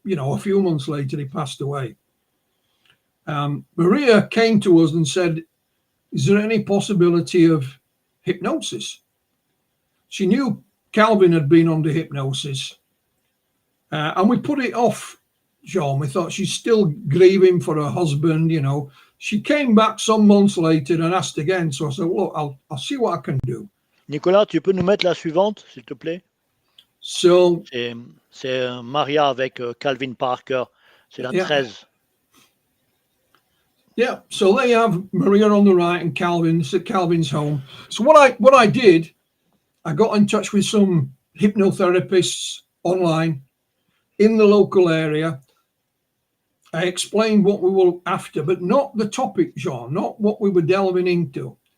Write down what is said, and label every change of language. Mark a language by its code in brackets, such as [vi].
[en] You know, a few months later, he passed away. Maria came to us and said, is there any possibility of hypnosis? She knew Calvin had been under hypnosis. And we put it off, John. We thought she's still grieving for her husband, you know. She came back some months later and asked again. So I said, look, I'll see what I can do. [fr] Nicolas, tu peux nous mettre la suivante, s'il te plaît? [en] So, [fr] c'est Maria avec Calvin Parker. C'est la 13. [en] Yeah, so they have Maria on the right and Calvin. It's at Calvin's home. So what I did, I got in touch with some hypnotherapists online in the local area. I explained what we were after, but not the topic, Jean, not what we were delving into.